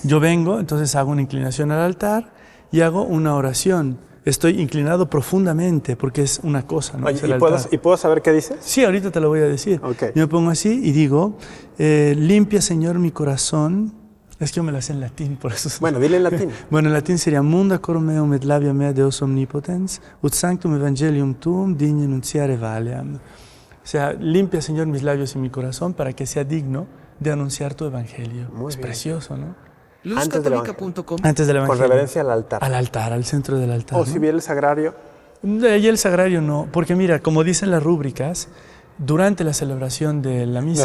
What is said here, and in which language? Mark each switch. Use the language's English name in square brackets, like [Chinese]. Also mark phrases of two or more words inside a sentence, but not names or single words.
[Spanish] Yo vengo, entonces hago una inclinación al altar y hago una oración. Estoy inclinado profundamente porque es una cosa, ¿no? Oye, Es el ¿y altar. puedo saber qué dices? Sí, ahorita te lo voy a decir. Ok. Yo me pongo así y digo, limpia, Señor, mi corazón. Es que yo me lo sé en latín, por eso. Bueno, dile en latín. Bueno, en latín sería [Latin] munda cor meum et labia mea Deus omnipotens, ut sanctum evangelium tuum digne nunciare valeam. [Spanish] O sea, limpia, Señor, mis labios y mi corazón para que sea digno de anunciar tu evangelio. Muy Es bien. precioso, ¿no? luzcatólica.com. Antes del Con evangelio. reverencia al altar. Al altar, al centro del altar. O ¿no? si viene el sagrario. De ahí el sagrario no, porque mira, como dicen las rúbricas, durante la celebración de la misa,